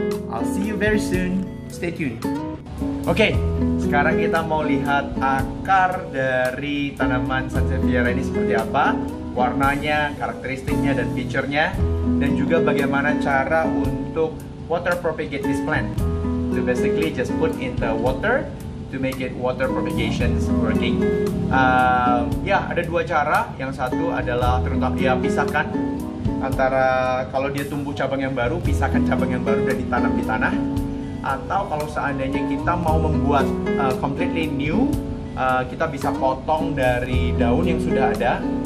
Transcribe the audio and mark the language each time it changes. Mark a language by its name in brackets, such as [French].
[English] I'll see you very soon. Stay tuned. [Indonesian] Oke, sekarang kita mau lihat akar dari tanaman sansevieria ini seperti apa, warnanya, karakteristiknya dan feature-nya, dan juga bagaimana cara untuk [English] water propagate this plant. So basically just put in the water to make it water propagation working. [Indonesian] Ya, ada dua cara. Yang satu adalah terutama ya pisahkan antara kalau dia tumbuh cabang yang baru, pisahkan cabang yang baru dan ditanam di tanah. Atau kalau seandainya kita mau membuat [English] completely new, [Indonesian] kita bisa potong dari daun yang sudah ada.